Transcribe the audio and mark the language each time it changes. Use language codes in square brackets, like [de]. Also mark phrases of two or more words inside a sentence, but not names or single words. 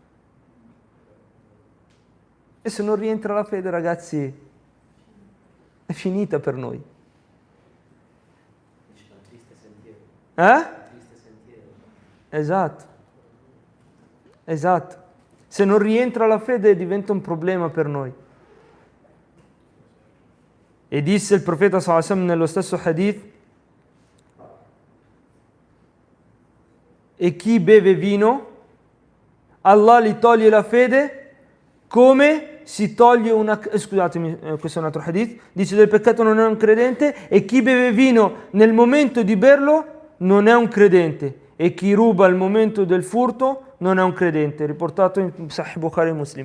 [it] E se non rientra la fede, ragazzi, è finita per noi. Esatto. Se non rientra la fede diventa un problema per noi. E disse il profeta [ar] صلى الله عليه وسلم [it] nello stesso hadith: e chi beve vino, Allah gli toglie la fede come si toglie una... Scusatemi, questo è un altro hadith. Dice: del peccato non è un credente, e chi beve vino nel momento di berlo non è un credente, e chi ruba al momento del furto non è un credente, riportato in Sahih Bukhari e Muslim.